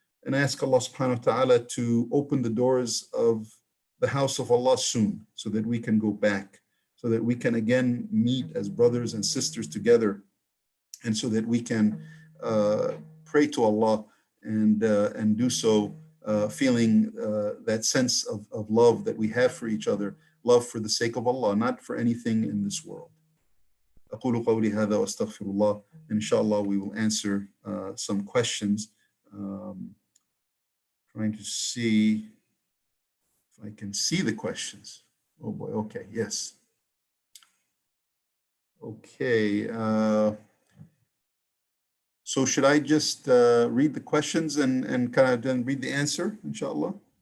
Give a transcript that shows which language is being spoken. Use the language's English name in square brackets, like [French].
[English] And I ask Allah subhanahu wa ta'ala to open the doors of the house of Allah soon, so that we can go back, so that we can again meet as brothers and sisters together, and so that we can pray to Allah and do so feeling that sense of love that we have for each other, love for the sake of Allah, not for anything in this world. [Arabic] أقول قولي هذا وأستغفر الله. [English] Inshallah, we will answer some questions. Trying to see if I can see the questions. Oh boy, okay, yes. Okay, so should I just read the questions and kind of then read the answer, inshallah?